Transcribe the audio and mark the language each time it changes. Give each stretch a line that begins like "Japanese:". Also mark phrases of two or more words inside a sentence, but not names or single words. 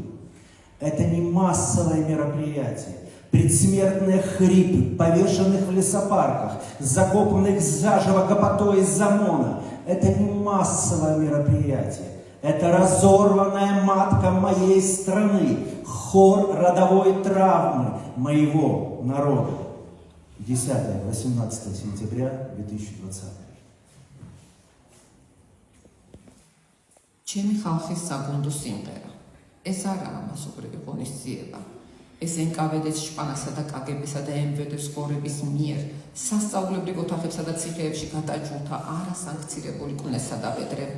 Russian: Это не массовое мероприятие. Предсмертные хрипы, повешенных в лесопарках, закопанных заживо гопотой из ОМОНа. Это не массовое мероприятие. Это разорванная матка моей страны, хор родовой травмы моего народа. 10-18 сентября 2020.
Georgian: ჩემი ხალხის საგუნდო სიმღერა. ეს არაა მასობრივი ღონისძიება. ეს NKVD-ს შპანასა და KGB-სა და MVD-ს ღორების მიერ სასწავლებლივ ოთახებსა და ციხეებში გადაჭულთა არასანქცირებული კვნესა და ბედრება.